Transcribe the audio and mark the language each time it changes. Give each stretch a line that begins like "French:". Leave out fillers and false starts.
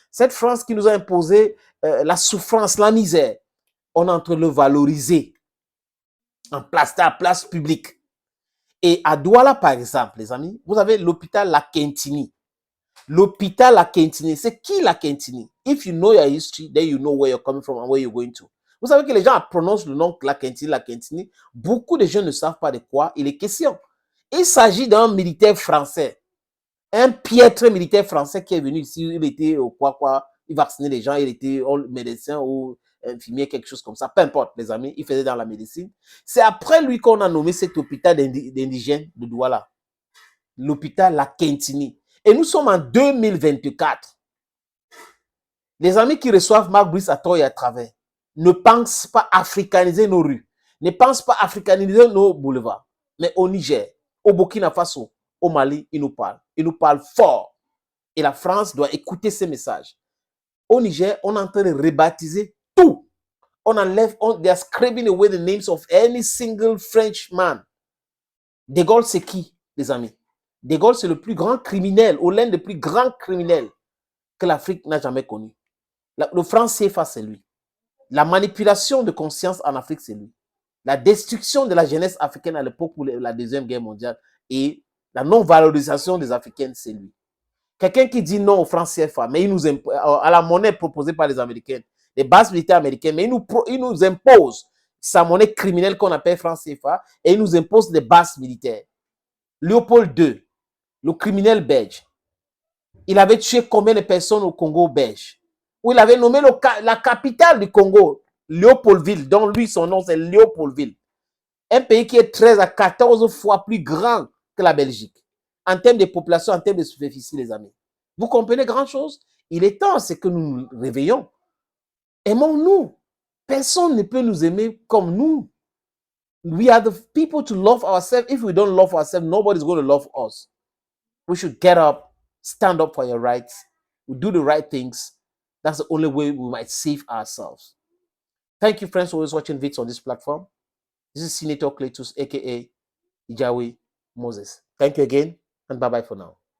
French: Cette France qui nous a imposé la souffrance, la misère. On est en train de le valoriser en place publique. Et à Douala, par exemple, les amis, vous avez l'hôpital La Quintini. L'hôpital La Quintini, c'est qui La Quintini?
English: If you know your history, then you know where you're coming from and where you're going to.
French: Vous savez que les gens prononcent le nom La Quintini. Beaucoup de gens ne savent pas de quoi il est question. Il s'agit d'un militaire français. Un piètre militaire français qui est venu ici, il était au il vaccinait les gens, il était médecin ou infirmier, quelque chose comme ça, peu importe, les amis, il faisait dans la médecine. C'est après lui qu'on a nommé cet hôpital d'indigènes de Douala, l'hôpital La Quintini. Et nous sommes en 2024. Les amis qui reçoivent Marc Brice à tort et à travers ne pensent pas africaniser nos rues, ne pensent pas africaniser nos boulevards. Mais au Niger, au Burkina Faso, au Mali, ils nous parlent. Ils nous parlent fort. Et la France doit écouter ces messages. Au Niger, on est en train de rebaptiser tout. On enlève,
English: they are scraping away the names of any single Frenchman.
French: De Gaulle, c'est qui, les amis? De Gaulle, c'est le plus grand criminel, ou l'un des plus grands criminels que l'Afrique n'a jamais connu. Le franc CFA, c'est lui. La manipulation de conscience en Afrique, c'est lui. La destruction de la jeunesse africaine à l'époque pour la Deuxième Guerre mondiale et la non-valorisation des Africaines, c'est lui. Quelqu'un qui dit non au franc CFA, mais il nous à la monnaie proposée par les Américains, les bases militaires américaines, mais il nous impose sa monnaie criminelle qu'on appelle franc CFA et il nous impose des bases militaires. Léopold II, le criminel belge, il avait tué combien de personnes au Congo belge? Où il avait nommé la capitale du Congo, Léopoldville, dont lui, son nom, c'est Léopoldville. Un pays qui est 13 à 14 fois plus grand que la Belgique. En termes de population, en termes de superficie, les amis. Vous comprenez grand chose? Il est temps, c'est que nous nous réveillons. Aimons-nous. Personne ne peut nous aimer comme nous.
English: We are the people to love ourselves. If we don't love ourselves, nobody's going to love us. We should get up, stand up for your rights. We do the right things. That's the only way we might save ourselves. Thank you, friends, for always watching vids on this platform. This is Senator Cletus, aka Ijawi Moses. Thank you again, and bye-bye for now.